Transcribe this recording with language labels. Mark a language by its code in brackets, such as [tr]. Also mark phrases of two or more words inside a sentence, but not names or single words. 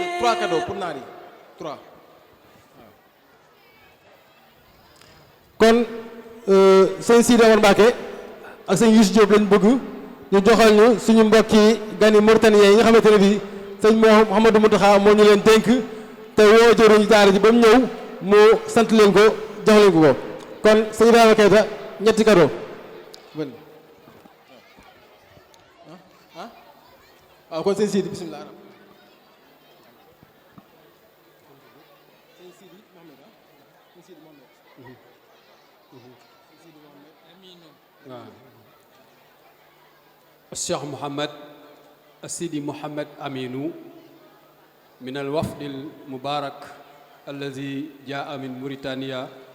[wo] 3 cadeaux pour naar yi 3 kon sëñ Sidi Amar Mbacke ak sëñ Youssou Diop lañ bëgg ñu joxal ñu suñu mbokki gani Mauritaniens yi nga xamante ne bii sëñ Mouhamadou Mountakha moo ñu leen dénk te woo jëruñu daara ji ba mu ñëw mu sant leen ko jox leen ko kon sëñ Ibrahima Keita ñetti cadeau waaw kon sëñ Sidi bismillah [ar] الشيخ محمد السيدي محمد أمينو من الوفد المبارك الذي جاء من موريتانيا